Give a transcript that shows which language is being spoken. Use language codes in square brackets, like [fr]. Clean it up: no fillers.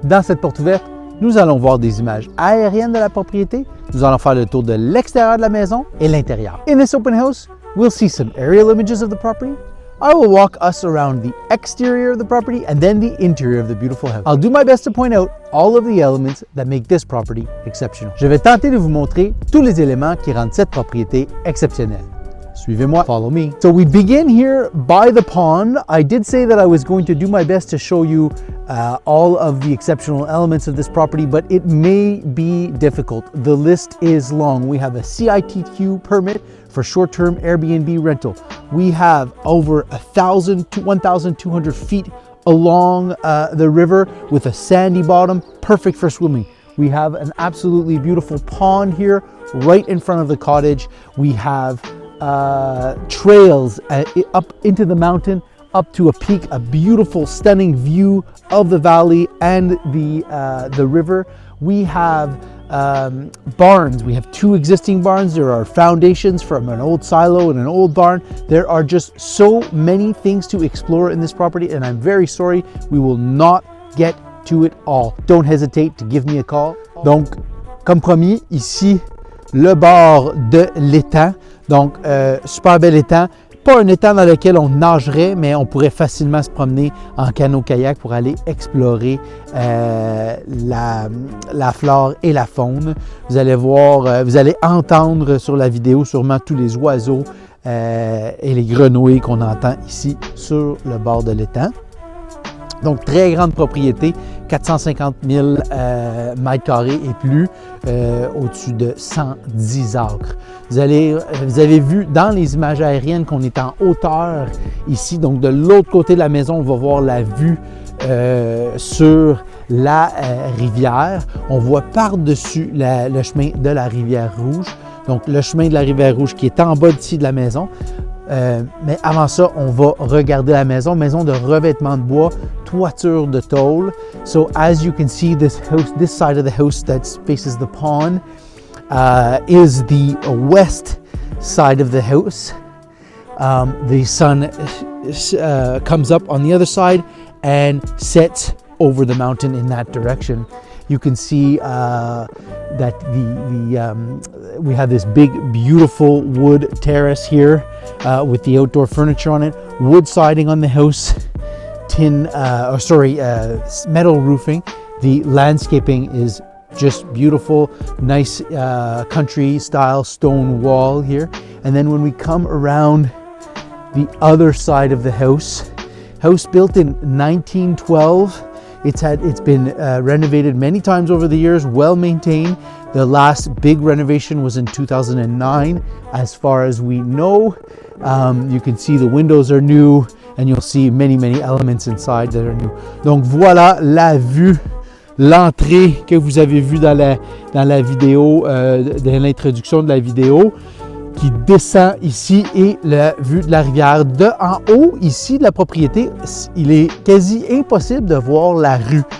[fr] Dans cette porte ouverte, nous allons voir des images aériennes de la propriété. Nous allons faire le tour de l'extérieur de la maison et l'intérieur. [en] In this open house, we'll see some aerial images of the property. I will walk us around the exterior of the property and then the interior of the beautiful house. I'll do my best to point out all of the elements that make this property exceptional. [fr] Je vais tenter de vous montrer tous les éléments qui rendent cette propriété exceptionnelle. Suivez-moi, [en] follow me. So we begin here by the pond. I did say that I was going to do my best to show you all of the exceptional elements of this property, but it may be difficult. The list is long. We have a CITQ permit for short-term Airbnb rental. We have over 1,000 to 1,200 feet along the river with a sandy bottom, perfect for swimming. We have an absolutely beautiful pond here right in front of the cottage. We have trails up into the mountain, up to a peak, a beautiful, stunning view of the valley and the river. We have barns. We have two existing barns. There are foundations from an old silo and an old barn. There are just so many things to explore in this property, and I'm very sorry we will not get to it all. Don't hesitate to give me a call. [fr] Donc, comme promis, ici, le bord de l'étang. Donc, super bel étang. Pas un étang dans lequel on nagerait, mais on pourrait facilement se promener en canot-kayak pour aller explorer la flore et la faune. Vous allez voir, vous allez entendre sur la vidéo sûrement tous les oiseaux et les grenouilles qu'on entend ici sur le bord de l'étang. Donc, très grande propriété, 450 000 mètres carrés et plus, au-dessus de 110 acres. Vous avez vu dans les images aériennes qu'on est en hauteur ici. Donc, de l'autre côté de la maison, on va voir la vue sur la rivière. On voit par-dessus le chemin de la Rivière-Rouge. Donc, le chemin de la Rivière-Rouge qui est en bas d'ici de la maison. Mais avant ça, on va regarder la maison de revêtement de bois, toiture de tôle. [en] So as you can see, this side of the house that faces the pond is the west side of the house. The sun comes up on the other side and sets over the mountain in that direction. You can see that we have this big, beautiful wood terrace here with the outdoor furniture on it, wood siding on the house, metal roofing. The landscaping is just beautiful, nice country style stone wall here. And then when we come around the other side of the house built in 1912. It's been renovated many times over the years, well maintained. The last big renovation was in 2009, as far as we know. You can see the windows are new, and you'll see many elements inside that are new. [fr] Donc voilà la vue, l'entrée que vous avez vue dans la vidéo, dans l'introduction de la vidéo, qui descend ici, et la vue de la rivière. De en haut, ici, de la propriété, il est quasi impossible de voir la rue.